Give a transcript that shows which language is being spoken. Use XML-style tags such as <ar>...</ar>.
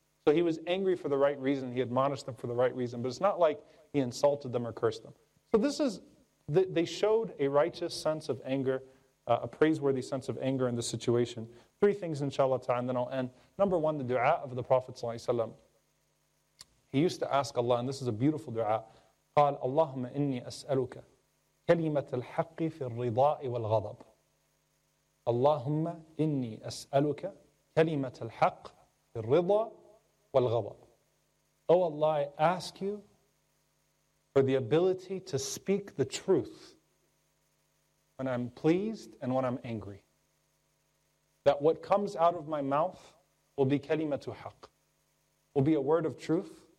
<en>So he was angry for the right reason, he admonished them for the right reason, but it's not like he insulted them or cursed them. So this is, they showed a righteous sense of anger, a praiseworthy sense of anger in the situation. Three things inshallah ta'ala, and then I'll end. Number one, the dua of the Prophet sallallahu alayhi wa sallam. He used to ask Allah, and this is a beautiful dua.</en> <ar>قال اللهم إني أسألك كلمة الحق في الرضاء والغضب. اللهم إني أسألك كلمة الحق في الرضاء والغضب.</ar> <en>Oh Allah, I ask you for the ability to speak the truth when I'm pleased and when I'm angry. That what comes out of my mouth will be</en> <ar>كلمة حق,</ar> <en>will be a word of truth.</en>